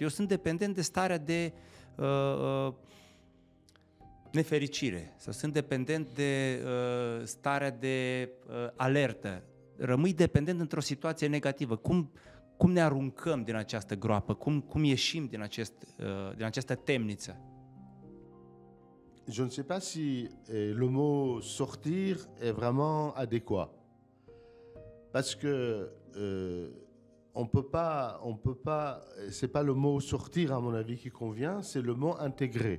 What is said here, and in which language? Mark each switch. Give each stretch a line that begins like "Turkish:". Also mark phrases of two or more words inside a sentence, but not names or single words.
Romanian: Eu sunt dependent de starea de nefericire, sau sunt dependent de starea de alertă. Rămâi dependent într-o situație negativă. Cum ne aruncăm din această groapă? Cum ieșim din această temniță?
French: Je ne sais pas si le mot sortir est vraiment adéquat. Parce que on peut pas, c'est pas le mot sortir à mon avis qui convient, c'est le mot intégrer.